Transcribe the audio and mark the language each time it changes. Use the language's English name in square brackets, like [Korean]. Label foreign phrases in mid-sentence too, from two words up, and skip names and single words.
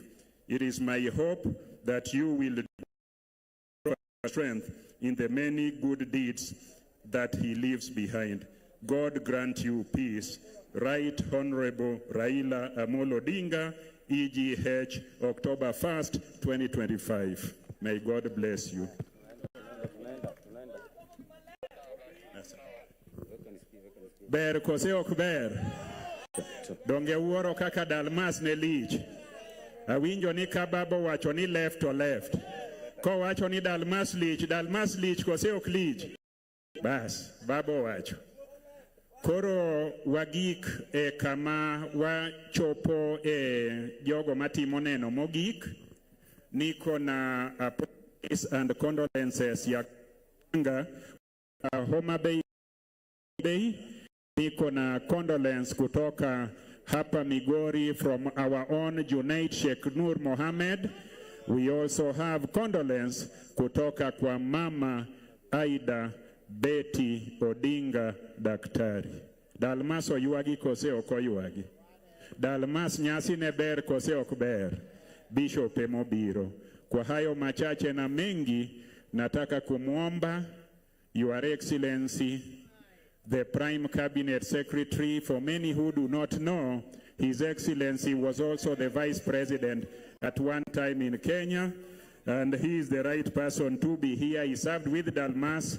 [English] It is my hope that you will draw strength in the many good deeds that he leaves behind. God grant you peace. Right Honorable Raila Amolo Odinga, EGH, October 1st, 2025. May God bless you. [Luo (Kenya and Tanzania)] Ber kose ok ber. Donge wuoro kaka Dalmas ne lich. Awinjo ni kababo wacho ni [English] left to left. [Luo (Kenya and Tanzania)] Kowacho ni Dalmas lich kose ok lich. Bas, babo wacho. Koro wagik kama wachopo jogo matimo neno mogik. [Swahili] Niko na [English] praise and condolences [Swahili] ya Homa Bay. Niko na condolence kutoka hapa Migori [English] from our own [Swahili] Junaid Sheikh Nur Mohammed. [English] We also have condolence [Swahili] kutoka kwa [English] Mama Aida Betty Odinga Daktari. [Luo (Kenya and Tanzania)] Dalmas oyuagi kose ok oyuagi. Dalmas nyasi ne ber kose ok ber. Bishop emobiro. [Swahili] Kwa hayo machache na mengi nataka kumwomba [English] Your Excellency the Prime Cabinet Secretary. For many who do not know, His Excellency was also the Vice President at one time in Kenya, and he is the right person to be here. He served with Dalmas.